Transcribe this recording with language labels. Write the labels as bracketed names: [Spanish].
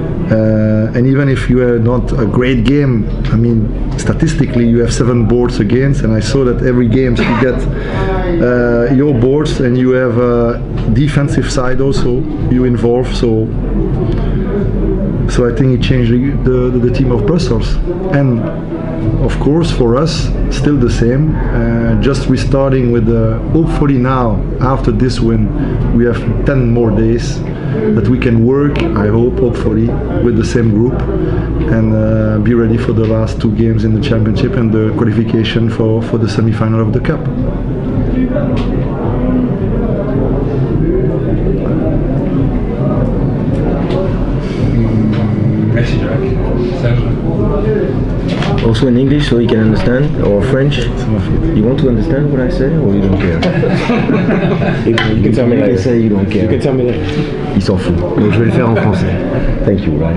[English] and even if you are not a great game, I mean statistically you have 7 boards against, and I saw that every game you get your boards and you have a defensive side also you involve, so I think it changed the team of Brussels. And of course for us, still the same, just restarting with hopefully now, after this win, we have 10 more days that we can work, I hope, hopefully, with the same group and be ready for the last 2 games in the championship and the qualification for the semi-final of the cup. [French] Merci, Jack. Serge. [English] Also in English, so you can understand, or French. You want to understand what I say, or you don't care? You can tell me later. Say you don't care. You can tell me later. [French] Il s'en fout. Donc je vais le faire en français. [English] Thank you.